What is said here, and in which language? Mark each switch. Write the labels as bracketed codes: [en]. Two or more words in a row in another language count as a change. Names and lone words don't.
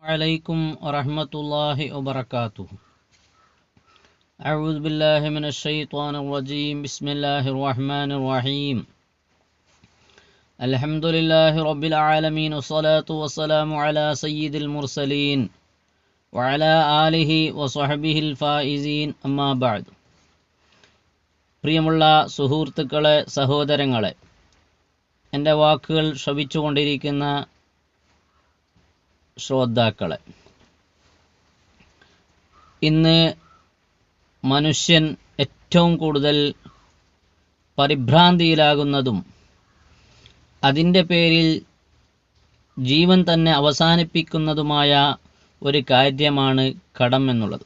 [ar] عليكم ورحمة الله وبركاته. أعوذ بالله من الشيطان الرجيم. بسم الله الرحمن الرحيم. الحمد لله رب العالمين والصلاة والسلام على سيد المرسلين وعلى آله وصحبه الفائزين أما بعد. [ml] പ്രിയമുള്ള സുഹൃത്തുക്കളെ, സഹോദരങ്ങളെ, എൻ്റെ വാക്കുകൾ ശ്രവിച്ചുകൊണ്ടിരിക്കുന്ന ശ്രോതാക്കളെ, ഇന്ന് മനുഷ്യൻ ഏറ്റവും കൂടുതൽ പരിഭ്രാന്തിയിലാകുന്നതും അതിൻ്റെ പേരിൽ ജീവൻ തന്നെ അവസാനിപ്പിക്കുന്നതുമായ ഒരു കാര്യമാണ് കടം എന്നുള്ളത്.